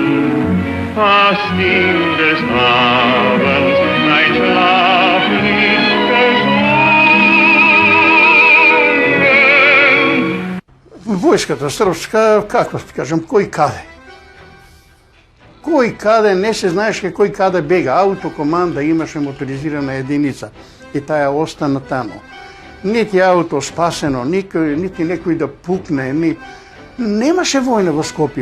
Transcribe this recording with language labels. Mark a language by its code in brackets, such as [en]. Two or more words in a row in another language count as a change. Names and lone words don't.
[de] hast ihm des Abends ein Schlaf nicht gesungen. [mk] Војската српска, како ти кажам, кој каде? Кој каде, не се знаеше кој каде бега. Аутокоманда имаше моторизирана единица и таа остана таму. Нити ауто спасено, нити некој да пукне, немаше војна во Скопје.